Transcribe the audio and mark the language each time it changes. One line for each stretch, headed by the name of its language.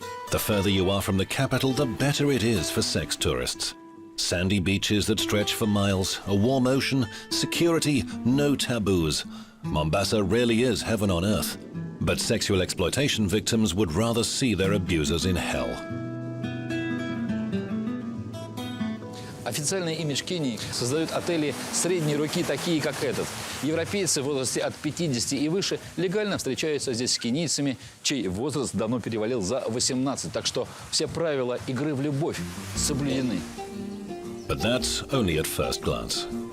English: The further you are from the capital, the better it is for sex tourists. Sandy beaches that stretch for miles, a warm ocean, security, no taboos. Mombasa really is heaven on earth. But sexual exploitation victims would rather see their abusers in hell.
Russian: Официальный имидж Кении создают отели средней руки, такие как этот. Европейцы в возрасте от 50 и выше легально встречаются здесь с кенийцами, чей возраст давно перевалил за 18. Так что все правила игры в любовь соблюдены.
English: But that's only at first glance.